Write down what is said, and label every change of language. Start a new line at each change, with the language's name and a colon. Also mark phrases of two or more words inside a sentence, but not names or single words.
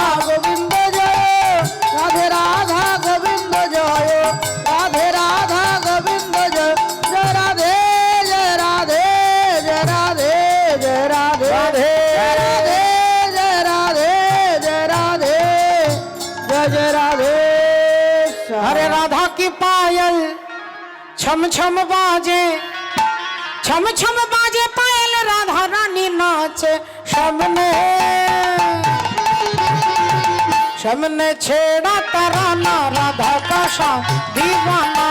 Bangla: গোবিন্দ জয়, রাধে রাধা গোবিন্দ জয়, রাধে রাধা গোবিন্দ জয়, জয় রাধে জয় রাধে জয় রাধে জয় রাধে রাধে। জয় রাধে জয় রাধে জয় রাধে জয় জয় রাধে।
Hindi: अरे राधा की पायल छम छम बाजे, छम छम बाजे पायल, राधा रानी नाचे सबने, सबने छेड़ा तराना राधा का शाम दीवाना,